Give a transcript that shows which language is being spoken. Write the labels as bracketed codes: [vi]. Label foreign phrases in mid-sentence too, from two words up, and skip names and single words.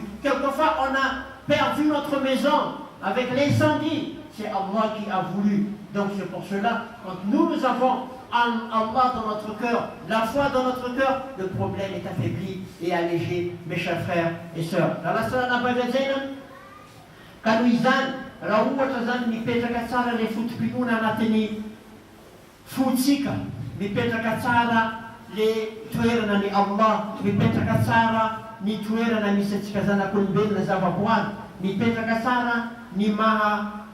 [fr] Quelquefois, on a perdu notre maison avec l'incendie, c'est Allah qui a voulu. Donc c'est pour cela, quand nous avons Allah dans notre cœur, la foi dans notre cœur, le problème est affaibli et allégé, mes chers frères et sœurs. [mg] Ka noho izany, raha ohatra zany mipetraka tsara ilay fotom-pinoana anatin'ny fotsika, mipetraka tsara le toerana ny Allah, mipetraka tsara ny toerana misy antsika zanak'olombelona zavaboary, mipetraka tsara ny maha